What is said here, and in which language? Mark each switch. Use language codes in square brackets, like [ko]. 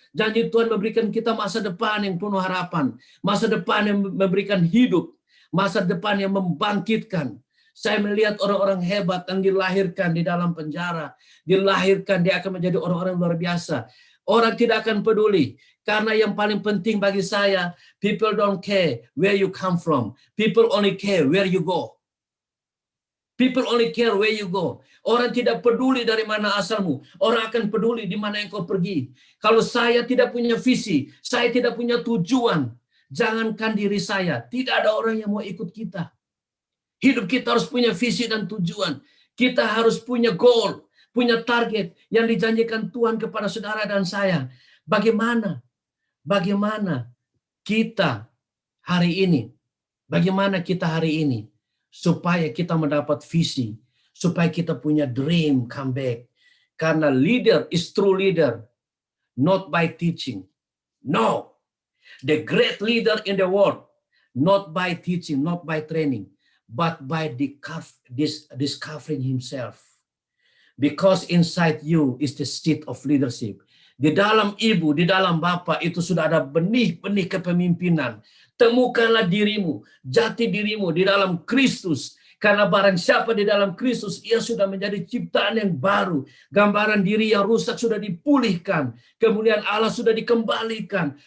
[id] Janji Tuhan memberikan kita masa depan yang penuh harapan. Masa depan yang memberikan hidup. Masa depan yang membangkitkan. Saya melihat orang-orang hebat yang dilahirkan di dalam penjara. Dilahirkan, dia akan menjadi orang-orang luar biasa. Orang tidak akan peduli. Karena yang paling penting bagi saya, [en] people don't care where you come from. People only care where you go. People only care where you go. [id] Orang tidak peduli dari mana asalmu. Orang akan peduli di mana engkau pergi. Kalau saya tidak punya visi, saya tidak punya tujuan, jangankan diri saya, tidak ada orang yang mau ikut kita. Hidup kita harus punya visi dan tujuan. Kita harus punya goal, punya target yang dijanjikan Tuhan kepada saudara dan saya. Bagaimana kita hari ini? Bagaimana kita hari ini? Supaya kita mendapat visi, supaya kita punya [en] dream come back. Karena leader is true leader, not by teaching. No, the great leader in the world, not by teaching, not by training, but by discovering himself. Because inside you is the seed of leadership. [id] Di dalam ibu, di dalam bapak itu sudah ada benih-benih kepemimpinan. Temukanlah dirimu, jati dirimu di dalam Kristus. Karena barang siapa di dalam Kristus, ia sudah menjadi ciptaan yang baru. Gambaran diri yang rusak sudah dipulihkan. Kemuliaan Allah sudah dikembalikan.